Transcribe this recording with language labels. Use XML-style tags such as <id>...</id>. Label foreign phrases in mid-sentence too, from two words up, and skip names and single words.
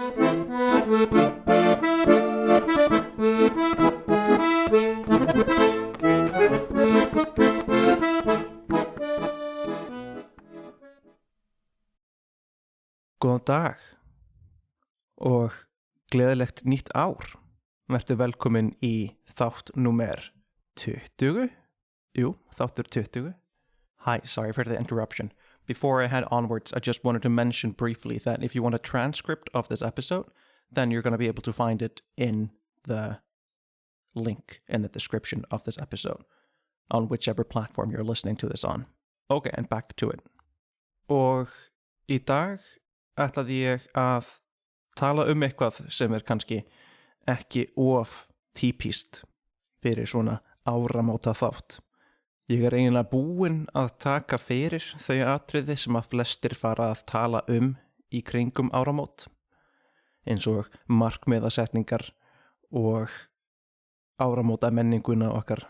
<is>Góðan dag og gleðilegt nýtt ár. Vertu velkomin í þátt númer 20. Jú, þáttur 20.</is> <en>Hi, sorry for the interruption. Before I head onwards, I just wanted to mention briefly that if you want a transcript of this episode, then you're going to be able to find it in the link in the description of this episode on whichever platform you're listening to this on. Okay, and back to it.</en> <is>Og í dag ætlaði ég að tala eitthvað sem kannski ekki of típist fyrir svona áramóta þátt. Ég eiginlega búinn að taka fyrir þau atriði sem að flestir fara að tala í kringum áramót, eins og markmiðasetningar og áramóta menninguna okkar.</is>